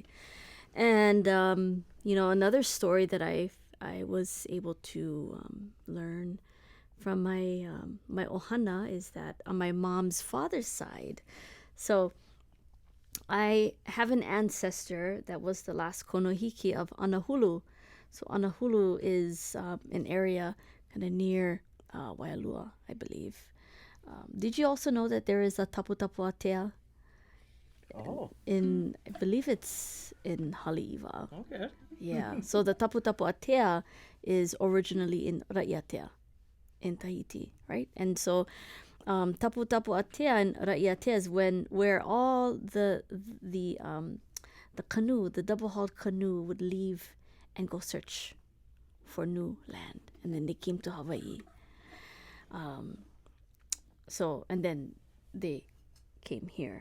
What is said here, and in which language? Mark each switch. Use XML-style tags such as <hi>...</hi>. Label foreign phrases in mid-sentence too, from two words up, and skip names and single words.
<en>And another story that I was able to learn from my ohana is that on my mom's father's side, so I have an ancestor that was the last konohiki of Anahulu. So Anahulu is an area kind of near Waialua, I believe. Did you also know that there is a tapu tapu atea? Oh. I believe it's in Haleiwa. Okay. Yeah. So the tapu tapu atea is originally in Raiatea, in Tahiti, right? And so tapu tapu atea and Raiatea is where all the canoe, the double-hulled canoe, would leave and go search for new land, and then they came to Hawaii. And then they came here.</en>